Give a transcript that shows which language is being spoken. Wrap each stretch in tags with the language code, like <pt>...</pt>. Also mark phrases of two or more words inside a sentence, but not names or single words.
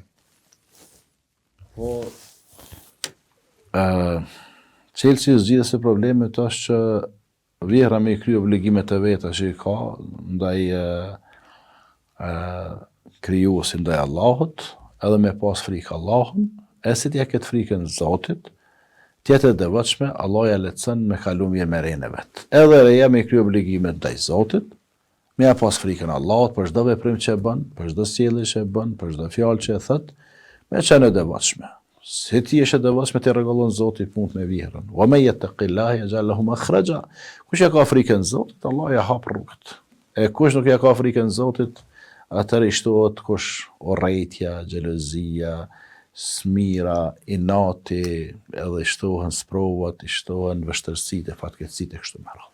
<sq>Po, qelsi zgjidhjes së problemit është që vjera me i kry obligimet e veta që i ka, ndaj krijuesit, ndaj Allahut, edhe me pas frikë Allahun, e si t'ja këtë frikën Zotit, tjetër e devotshme, Allah ja lehtëson me kalu mirë me rejnë e vetë. Edhe reja me i kry obligimet ndaj Zotit, me ja pas frikën Allahut për çdo veprim që e bën, për çdo sjellje që e bën, për çdo fjalë që e thot, me qenë e devotshme. Si ti je e devotshme ti rregullon Zoti punët me vjerën.</sq> <ar>ومن يتق الله يجعل له مخرجا.</ar> <sq>Kush ja ka frikën Zotit, Allah ja hap rrugët. E kush nuk ja ka frikën Zotit, atëherë i shtohet kush urrëtia, xhelozia, smira, inati, edhe i shtohen sprovat, i shtohen vështërsitë, fatkeqësitë e kështu me radhë.</sq>